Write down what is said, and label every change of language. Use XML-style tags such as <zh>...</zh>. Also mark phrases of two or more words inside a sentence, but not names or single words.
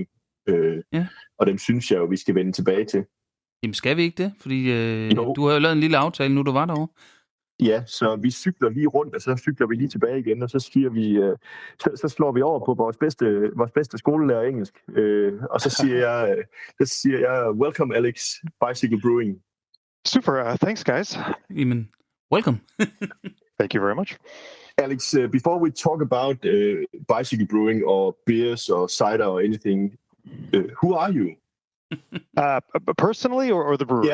<da>Og dem synes jeg jo, vi skal vende tilbage til. Jamen skal vi ikke det? Fordi du har jo lavet en lille aftale, nu du var derovre. Ja, så vi cykler lige rundt, og så cykler vi lige tilbage igen, og så siger vi, så slår vi over på vores bedste skolelærer engelsk, og så siger jeg,</da> <en>welcome Alex, Bicycle Brewing. Super, thanks guys.</en> <da>Jamen, welcome.</da> <en>Thank you very much. Alex, before we talk about bicycle brewing or beers or cider or anything, who are you? Personally or the brewery?</en>